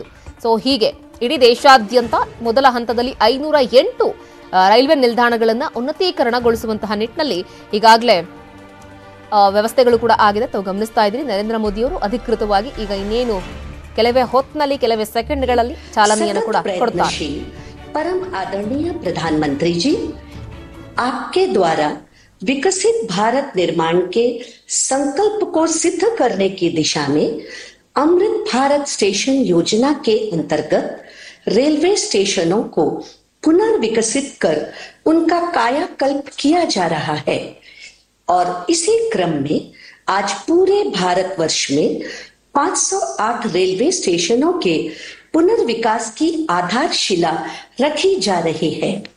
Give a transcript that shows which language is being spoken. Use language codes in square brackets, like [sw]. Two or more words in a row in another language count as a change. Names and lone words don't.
[kn] ಹೀಗೆ ಇಡೀ ದೇಶಾದ್ಯಂತ ಮೊದಲ ಹಂತದಲ್ಲಿ 508 ರೈಲ್ವೆ ನಿಲ್ದಾಣಗಳನ್ನು ಉನ್ನತೀಕರಣಗೊಳಿಸುವಂತಹ ನಿಟ್ಟಿನಲ್ಲಿ ಈಗಾಗಲೇ ವ್ಯವಸ್ಥೆಗಳು ಕೂಡ ಆಗಿದೆ. ತಾವು ಗಮನಿಸ್ತಾ ಇದ್ದೀರಿ. ನರೇಂದ್ರ ಮೋದಿ ಅವರು ಅಧಿಕೃತವಾಗಿ ಈಗ ಇನ್ನೇನು ಕೆಲವೇ ಹೊತ್ತಿನಲ್ಲಿ ಕೆಲವೇ ಸೆಕೆಂಡ್ಗಳಲ್ಲಿ ಚಾಲನೆಯನ್ನು ಕೂಡ ಕೊಡ್ತಾರೆ. [hi] परम आदरणीय प्रधानमंत्री जी, आपके द्वारा विकसित भारत निर्माण के संकल्प को सिद्ध करने की दिशा में अमृत भारत स्टेशन योजना के अंतर्गत रेलवे स्टेशनों को पुनर्विकसित कर उनका कायाकल्प किया जा रहा है और इसी क्रम में आज पूरे भारतवर्ष में 508 रेलवे स्टेशनों के पुनर्विकास की आधारशिला रखी जा रही है।